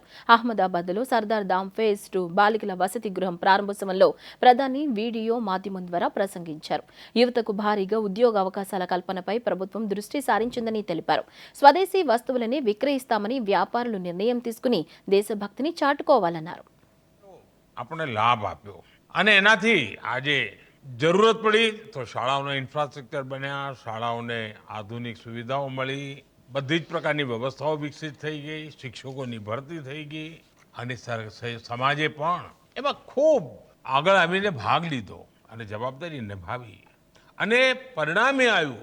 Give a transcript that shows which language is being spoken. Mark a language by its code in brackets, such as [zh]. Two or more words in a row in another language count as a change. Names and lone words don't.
[te] అహ్మదాబాద్లో సర్దార్ ధామ్ ఫేజ్ 2 బాలికల వసతి గృహం ప్రారంభోత్సవంలో ప్రధాని వీడియో మాధ్యమం ద్వారా ప్రసంగించారు. యువతకు భారీగా ఉద్యోగ అవకాశాల కల్పనపై ప్రభుత్వం దృష్టి సారించిందని తెలిపారు. స్వదేశీ వస్తువులని విక్రయిస్తామని వ్యాపారులు నిర్ణయం తీసుకుని దేశభక్తిని చాటుకోవాలన్నారు. [gu] આપણે લાભ આપ્યો અને એનાથી આજે જરૂરત પડી તો શાળાઓના ઇન્ફ્રાસ્ટ્રક્ચર બન્યા, શાળાઓને આધુનિક સુવિધાઓ મળી, બધી જ પ્રકારની વ્યવસ્થાઓ વિકસિત થઈ ગઈ, શિક્ષકોની ભરતી થઈ ગઈ અને સમાજે પણ એમાં ખૂબ આગળ આવીને ભાગ લીધો અને જવાબદારી નિભાવી અને પરિણામે આવ્યું.